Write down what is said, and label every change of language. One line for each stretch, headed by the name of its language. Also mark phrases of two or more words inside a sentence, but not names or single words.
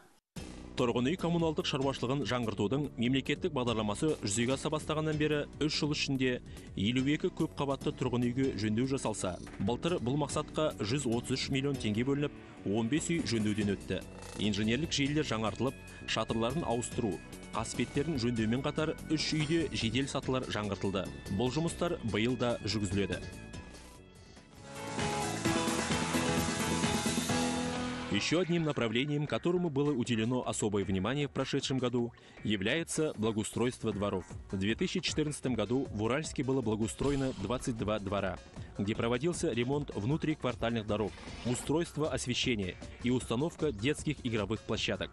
Kazakh: Тұрғын үй коммуналдық шаруашылығын жаңғыртудың мемлекеттік бағдарламасы жүзеге аса бастағаннан бері 3 жыл ішінде 52 көп қабатты тұрғын үйге жөндеу жасалса, былтыр бұл мақсатқа 133 миллион теңге бөлініп, 15 үй жөндеуден өтті. Инженерлік желілер жаңартылып, шатырларын ауыстыру, қасбеттерін жөндеумен қатар 3 үйде жедел сатылар жаңғыртылды. Бұл жұмыстар биыл да жүргізіледі.
Russian: Еще одним направлением, которому было уделено особое внимание в прошедшем году, является благоустройство дворов. В 2014 году в Уральске было благоустроено 22 двора, где проводился ремонт внутриквартальных дорог, устройство освещения и установка детских игровых площадок.